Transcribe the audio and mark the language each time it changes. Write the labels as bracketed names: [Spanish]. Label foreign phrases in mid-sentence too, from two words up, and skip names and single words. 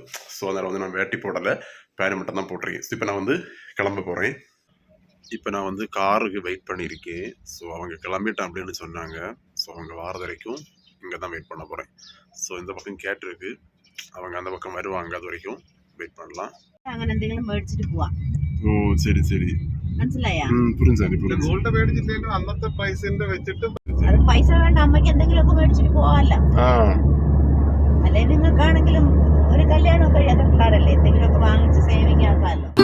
[Tamil] ஸோ அதனால் வந்து நான் வேட்டி போடலை, பேண்ட் மட்டும் தான் போட்டிருக்கேன். ஸோ இப்போ நான் வந்து கிளம்ப போகிறேன். இப்போ நான் வந்து காருக்கு வெயிட் பண்ணியிருக்கேன். ஸோ அவங்க கிளம்பிட்டேன் அப்படின்னு சொன்னாங்க. ஸோ அவங்க வாரது வரைக்கும் இங்கே தான் வெயிட் பண்ண போகிறேன். ஸோ இந்த பக்கம் கேட்டிருக்கு, அவங்க அந்த பக்கம் வருவாங்க, அது வரைக்கும் வெயிட் பண்ணலாம். [Malayalam] അങ്ങനെ എന്തെങ്കിലും മേടിച്ചിട്ട് പോവാം. ഓ ശരി ശരി, മനസ്സിലായാ? ഗോൾഡ് മേടിച്ചിട്ടേലും അന്നത്തെ പൈസന്റെ വെച്ചിട്ട് അത് പൈസ വേണ്ട, അമ്മയ്ക്ക് എന്തെങ്കിലുമൊക്കെ മേടിച്ചിട്ട് പോവാല്ലോ. അല്ലെ നിങ്ങൾക്കാണെങ്കിലും ഒരു കല്യാണം കഴിയാത്ത പിള്ളേരല്ലേ, എന്തെങ്കിലുമൊക്കെ വാങ്ങിച്ച് സേവിങ് ആക്കാമല്ലോ.